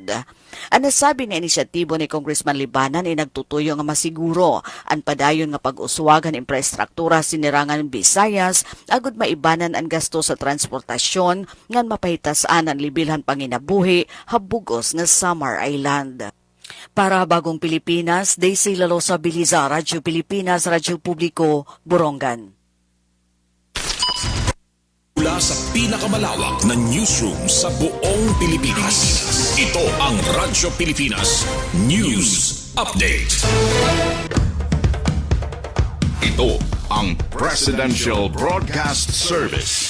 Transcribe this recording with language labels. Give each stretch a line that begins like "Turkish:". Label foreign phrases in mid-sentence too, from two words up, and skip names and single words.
Waray: Ang nasabi nga inisyatibo ni
English: Congressman Libanan
Waray: ay nagtutuyo nga masiguro ang padayon nga pag-uswagan infrastruktura sinirangan Visayas agud maibanan ang gasto sa transportasyon ngan mapahitasan ang libilhan panginabuhi habugos nga Samar Island. Para Bagong Pilipinas, Daisy Lalosa Biliza, Radyo Pilipinas, Radyo Publiko, Borongan.
Filipino: Mula sa pinakamalawak na newsroom sa buong Pilipinas. Ito ang Radyo Pilipinas News Update. Ito ang Presidential Broadcast Service.